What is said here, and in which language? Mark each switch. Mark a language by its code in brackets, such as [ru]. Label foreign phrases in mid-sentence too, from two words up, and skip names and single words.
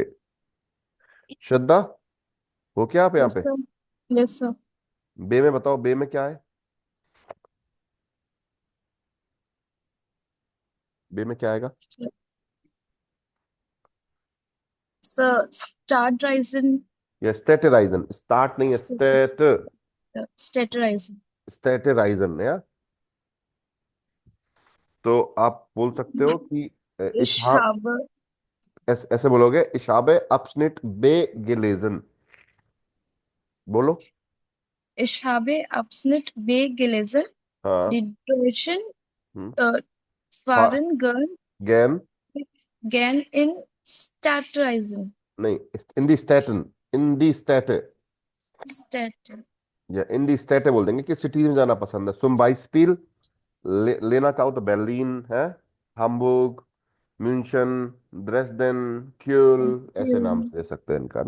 [hi] श्रद्धा, हो क्या आप यहाँ [en] Yes, [hi] पे? [en] sir. Yes, sir. [hi] बे में बताओ, बे में क्या है? बे में क्या आएगा? [en] Sir, start rising, [hi] ये स्टेटराइजन, स्टार्ट नहीं है, स्टेट, [en] start [hi] स्टेटराइजन है। तो आप बोल सकते हो कि [de] Ich इशहा, habe, ऐसे बोलोगे, ich habe Abschnitt B gelesen, बोलो। ich habe Abschnitt B gelesen. [hi] हाँ। [de] Die Deutschen हम्म, fahren गैन, gern in Stadtreisen. नहीं, in die Städten, in die Stadt, Stadt. [hi] या [de] in die Stadt [hi] बोल देंगे कि सिटीज में जाना पसंद है। [de] zum Beispiel [hi] लेना चाहो तो बर्लिन है, हाम्बुर्ग, म्यूनशन, ड्रेसडेन, क्यूल, ऐसे नाम से ले सकते हैं इनका ना।